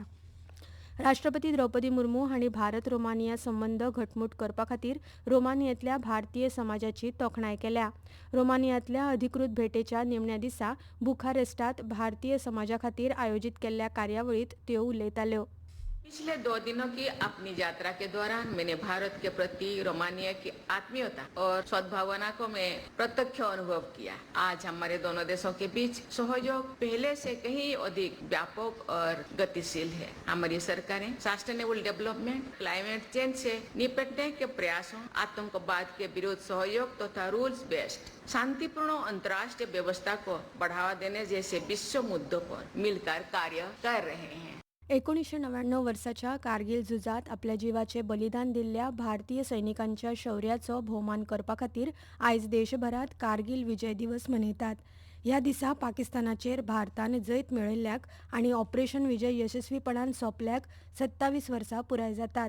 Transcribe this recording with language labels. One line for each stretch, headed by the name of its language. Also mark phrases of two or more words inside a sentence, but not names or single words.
Konkani: राष्ट्रपती द्रौपदी मुर्मू हांणी भारत रोमानिया संबंद घटमूट करपा खातीर रोमानियांतल्या भारतीय समाजाची तोखणाय केल्या. रोमानियांतल्या अधिकृत भेटेच्या निमण्या दिसा बुखारेस्टांत भारतीय समाजा खातीर आयोजीत केल्ल्या कार्यावळींत त्यो उलयताल्यो.
Hindi: पिछले 2 दिनों की अपनी यात्रा के दौरान मैंने भारत के प्रति रोमानिया की आत्मीयता और सद्भावना को मैं प्रत्यक्ष अनुभव किया. आज हमारे दोनों देशों के बीच सहयोग पहले से कहीं अधिक व्यापक और गतिशील है. हमारी सरकारें
English: sustainable development, climate change
Hindi: से निपटने के प्रयासों, आतंकवाद के विरुद्ध सहयोग तथा
English: rules based
Hindi: शांतिपूर्ण अंतर्राष्ट्रीय व्यवस्था को बढ़ावा देने जैसे विश्व मुद्दों पर मिलकर कार्य कर रहे हैं.
Konkani: 1999 वर्साच्या कारगिल झुजात आपल्या जिवाचें बलिदान दिल्ल्या भारतीय सैनिकांच्या शौर्याचो भोवमान करपा खातीर आयज देशभरात कारगिल विजय दिवस मनयतात. ह्या दिसा पाकिस्तानाचेर भारतान जैत मेळयल्ल्याक आनी ऑपरेशन विजय यशस्वीपणान सोंपल्याक 27 वर्सां पुराय जातात.